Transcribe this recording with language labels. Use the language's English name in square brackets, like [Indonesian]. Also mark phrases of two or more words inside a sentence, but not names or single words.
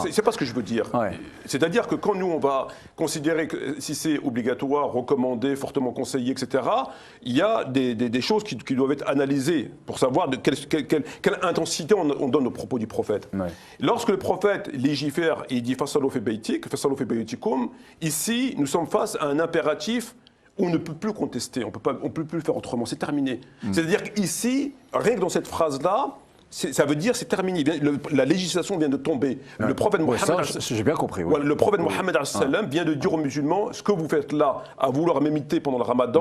[French] C'est pas ce que je veux dire. Ouais. C'est-à-dire que quand nous, on va considérer que si c'est obligatoire, recommandé, fortement conseillé, etc., il y a des choses qui doivent être analysées pour savoir de quelle intensité on donne aux propos du prophète. Ouais. Lorsque le prophète légifère et il dit « [Arabic] فصلوا في بيتك، فصلوا في بيوتكم », [French] ici, nous sommes face à un impératif où on ne peut plus contester, on ne peut plus le faire autrement, c'est terminé. C'est-à-dire qu'ici, rien que dans cette phrase-là, ça veut dire c'est terminé. La législation vient de tomber. Le prophète Mohammed, j'ai bien compris. Le prophète Mohammed vient de dire aux musulmans ce que vous faites là, à vouloir m'imiter pendant le Ramadan.